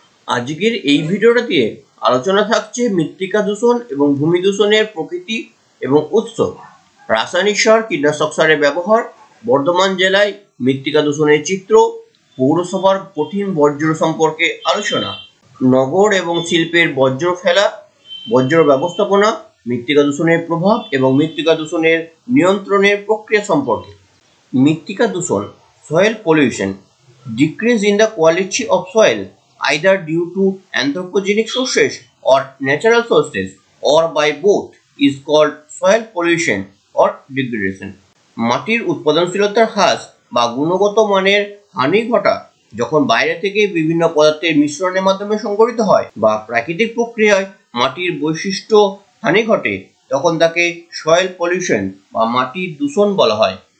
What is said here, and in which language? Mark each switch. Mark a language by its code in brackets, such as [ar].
[bn] আজকের এই ভিডিওটাতে আলোচনা থাকছে মৃত্তিকা দূষণ এবং ভূমি দূষণের প্রকৃতি এবং উৎস, রাসায়নিক সার, কীটনাশক সারের ব্যবহার, বর্ধমান জেলায় মৃত্তিকা দূষণের চিত্র, পৌরসভার কঠিন বর্জ্য সম্পর্কে আলোচনা, নগর এবং শিল্পের বর্জ্য ফেলা, বর্জ্য ব্যবস্থাপনা, মৃত্তিকা দূষণের প্রভাব এবং মৃত্তিকা দূষণের নিয়ন্ত্রণের প্রক্রিয়া সম্পর্কে। [en] মৃত্তিকা দূষণ, soil pollution, decrease in the quality of soil either due to anthropogenic sources or natural sources or by both is called soil pollution or degradation. [bn] মাটির উৎপাদনশীলতার হ্রাস বা গুণগত মানের হানি ঘটা যখন বাইরে থেকে বিভিন্ন পদার্থের মিশ্রণের মাধ্যমে সংঘটিত হয় বা প্রাকৃতিক প্রক্রিয়ায় মাটির বৈশিষ্ট্য হানি ঘটে, তখন তাকে সয়েল পলিউশন বা মাটির দূষণ বলা হয়।